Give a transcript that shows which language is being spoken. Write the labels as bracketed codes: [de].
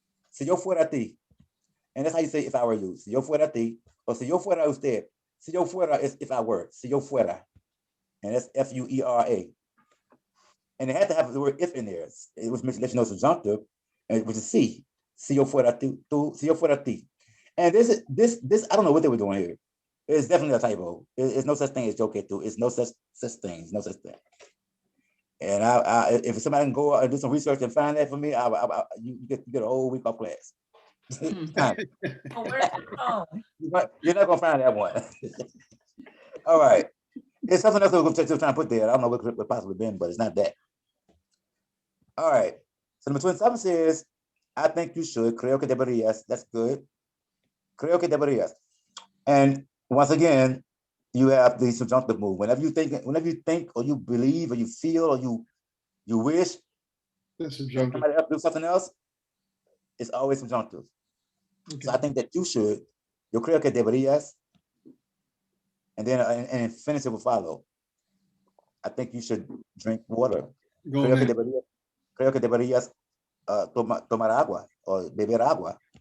[es] Si yo fuera a ti, [en] and that's how you say if I were you. [es] Si yo fuera a ti, or si yo fuera usted. Si yo fuera [en] is if I were. [es] Si yo fuera, and that's Fuera. [en] And it had to have the word if in there. It was mentioned, let you know, subjunctive, which is si. [es] Si yo fuera tú, si yo fuera ti. [en] And this, I don't know what they were doing here. It's definitely a typo. It's no such thing as [es] yo que tú. [en] It's no such thing. It's no such thing. And if somebody can go and do some research and find that for me, you get a whole week off class. Oh, where's the phone? You're not gonna find that one. All right. It's something else we're trying to put there. I don't know what could possibly been, but it's not that. All right. So number 27 says, I think you should. [es] Creo que deberías. [en] That's good. Creo que deberías. And once again, you have the subjunctive move. Whenever you think, or you believe, or you feel, or you wish somebody else do something else, it's always subjunctive. Okay. So I think that you should. [es] Yo creo que deberías. [en] And then an infinitive will follow. I think you should drink water. [es] Creo que deberías tomar agua or beber agua.